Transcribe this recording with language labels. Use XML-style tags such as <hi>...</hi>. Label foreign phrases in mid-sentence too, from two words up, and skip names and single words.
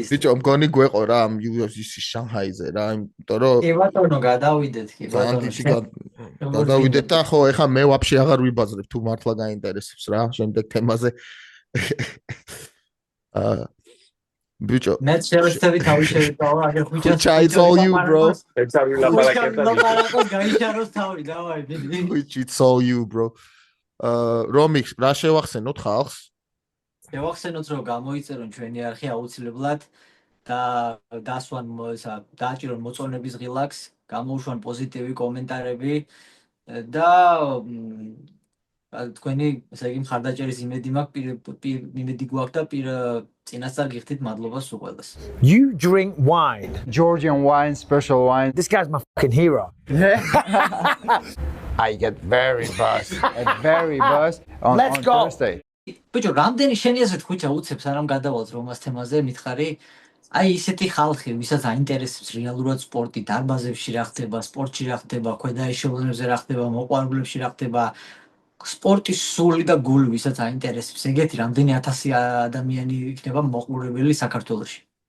<ka>ბიჭო მგონი გვეყო რა ამ UFC-ში შანჰაიზე რა იმიტომ რომ კი ბატონო გადავიდეთ კი ბატონო გადავიდეთ და ხო ეხა მე ვაფშე აღარ ვიბაზრებ თუ მართლა გაინტერესებს რა შემდეგ თემაზე ბიჭო მე შევეცდები თავი შევიტავა აგერ ხუჭას</ka> <en>it's all you bro</en> <ka>ეს არის ლაპარაკი გაიჩაროს თავი დავაი</ka> <en>it's all you bro</en> <ka>რომიქს რა შევახსენოთ ხალხს შევახსენოთ რომ გამოიწერონ ჩვენი არხი აუცილებლად და დასვან დააჭირონ მოწონების ღილაკს, გამოუშვან პოზიტივი კომენტარები და თქვენი ესე იგი მხარდაჭერის იმედი გვაქვს და წინასწარ გიხდით მადლობას უყველას.</ka> <en>You drink wine. Georgian wine, special wine. This guy's my fucking hero. I get very buzzed. Very buzzed on Thursday.</en> <ka>ბიჭო, რამდენი შენი აზრით ხუჭა უცებს არამ გადავალთ რომას თემაზე მითხარი? აი ისეთი ხალხი, ვისაც აინტერესებს რეალურად სპორტი, დარბაზებში რა ხდება, სპორტში რა ხდება, ქვედაეშელონებზე რა ხდება, მოყვარულებში რა ხდება, სპორტის სული და გული, ვისაც აინტერესებს, ეგეთი რამდენი 1000 ადამიანი იქნება მოყურებელი საქართველოში.</ka>